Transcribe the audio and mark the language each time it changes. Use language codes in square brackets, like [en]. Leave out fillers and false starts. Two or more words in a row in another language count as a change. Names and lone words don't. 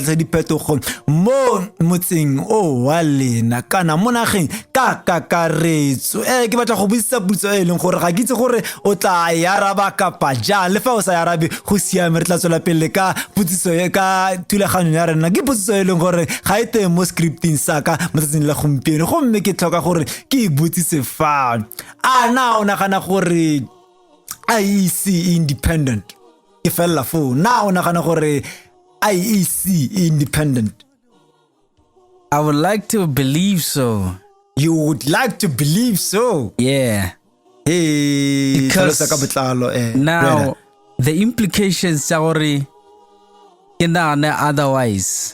[tn] tletse diphetogo mo motseng o wa lena kana mo nageng ka kakaretso ke batla go buisa putso e leng gore ga ke itse gore o tla ya raba kapa ja le fa o sa ya rabe go siame re tla tswela pele ka putsiso e ka thulaganyo ya rena ke putsiso e leng gore ga ite mo scripting saka mo tseng la gompieno go mme ke tlhoka gore ke butsise fa na o nagana gore IEC independent ke fella fo na o nagana gore IEC independent? [en] I would like to believe so. You would like to believe so? Yeah. Hey, because now the implications are already otherwise.